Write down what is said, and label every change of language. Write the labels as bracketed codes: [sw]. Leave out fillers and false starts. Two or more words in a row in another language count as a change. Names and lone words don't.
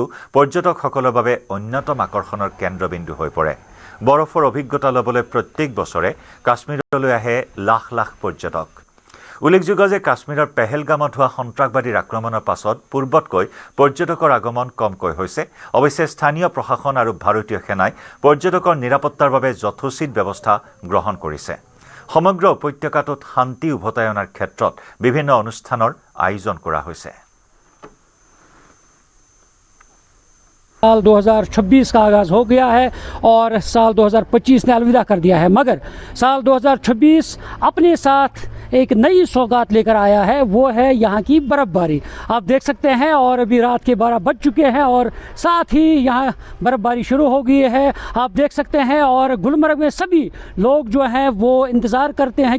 [as] পৰ্যটকসকলৰ বাবে অন্যতম আকৰ্ষণৰ কেন্দ্ৰবিন্দু হৈ পৰে বৰফৰ অভিজ্ঞতা ল'বলৈ প্ৰত্যেক বছৰে কাশ্মীৰলৈ আহে লাখ লাখ পৰ্যটক উল্লেখযোগ্য যে কাশ্মীৰৰ পেহেলগামত হোৱা সন্ত্ৰাসবাদীৰ আক্ৰমণৰ পাছত পূৰ্বতকৈ পৰ্যটকৰ আগমন কমকৈ হৈছে অৱশ্যে স্থানীয় প্ৰশাসন আৰু ভাৰতীয় সেনাই পৰ্যটকৰ নিৰাপত্তাৰ বাবে যথোচিত ব্যৱস্থা গ্ৰহণ কৰিছে সমগ্ৰ উপত্যকাটোত শান্তি উভতাই অনাৰ ক্ষেত্ৰত বিভিন্ন অনুষ্ঠানৰ আয়োজন কৰা হৈছে [hi] साल 2026 का आगाज़ हो गया है और साल 2025 ने अलविदा कर दिया है मगर साल 2026 अपने साथ एक नई सौगात लेकर आया है वो है यहाँ की बर्फ़बारी आप देख सकते हैं और अभी रात के 12 बज चुके हैं और साथ ही यहाँ बर्फ़बारी शुरू हो गई है आप देख सकते हैं और गुलमर्ग में सभी लोग जो हैं वो इंतज़ार करते हैं